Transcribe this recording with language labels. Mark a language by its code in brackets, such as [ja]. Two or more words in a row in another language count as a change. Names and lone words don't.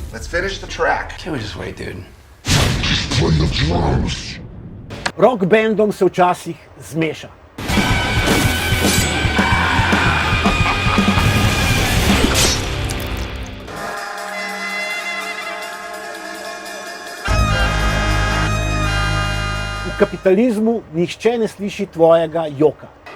[en] Let's finish the track. Can't we just wait, dude? Play the drums. [sl] Rock bandom se včasih zmeša. V kapitalizmu nihče ne sliši tvojega joka.